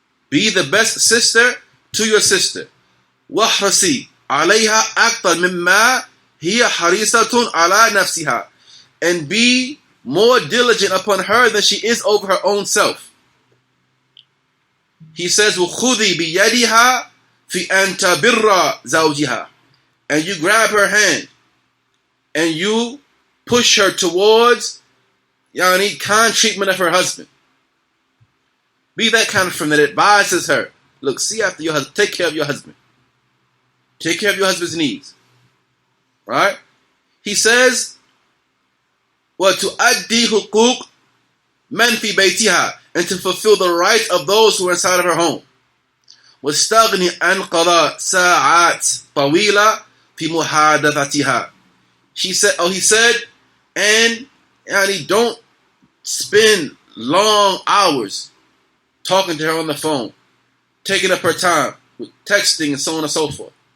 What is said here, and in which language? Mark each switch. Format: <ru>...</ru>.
<en>Be the best sister to your sister.</en> <ar>Wahrasi alayha aktar mimma hiya harisatun ala nafsiha.</ar> <en>And be more diligent upon her than she is over her own self. He says,</en> <ar>وَخُذِي بِيَدِهَا فِي أَن تَبِرَّ زَوْجِهَا.</ar> <en>And you grab her hand and you push her towards kind treatment of her husband. Be that kind of friend that advises her. Look, see after your husband. Take care of your husband. Take care of your husband's needs. Right? He says,</en> <ar>وَتُؤَدِّي حُقُوقَ مَنْ فِي بَيْتِهَا.</ar> <en>And to fulfill the rights of those who are inside of her home.</en> <ar>وَاسْتَغْنِ عَنْ قَضَاء سَاعَاتٍ طَوِيلَةٍ فِي مُحَادَثَتِهَا.</ar> <en>He said, and don't spend long hours talking to her on the phone, taking up her time with texting and so on and so forth.</en>